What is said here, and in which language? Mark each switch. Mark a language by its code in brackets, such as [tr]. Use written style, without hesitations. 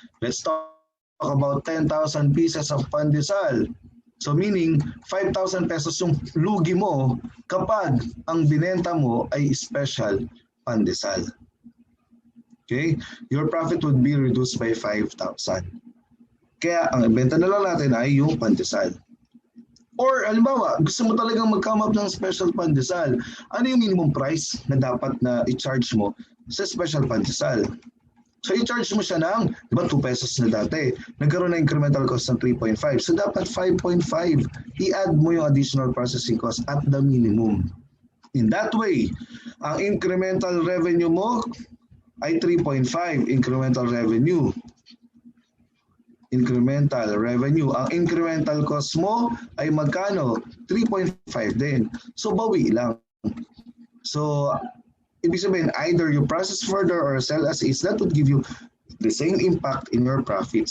[en] Let's talk about 10,000 pieces of pandesal. [tl] So meaning 5,000 pesos yung lugi mo kapag ang binenta mo ay special pandesal. Okay? [en] Your profit would be reduced by 5,000. [tl] Kaya ang ibenta na lang natin ay yung pandesal. Or halimbawa, gusto mo talagang mag-come up ng special pandesal. Ano yung minimum price na dapat na i-charge mo sa special pandesal? So i-charge mo siya ng, di ba, 2 pesos na dati. Nagkaroon na incremental cost ng 3.5. So dapat 5.5. I-add mo yung additional processing cost [en] at the minimum. In that way, [tl] ang incremental revenue mo ay 3.5 incremental revenue. [en] Incremental revenue. [tl] Ang incremental cost mo ay magkano? 3.5 din. So bawi lang. [en] So [tl] ibig sabihin, [en] either you process further or sell as is, that would give you the same impact in your profit.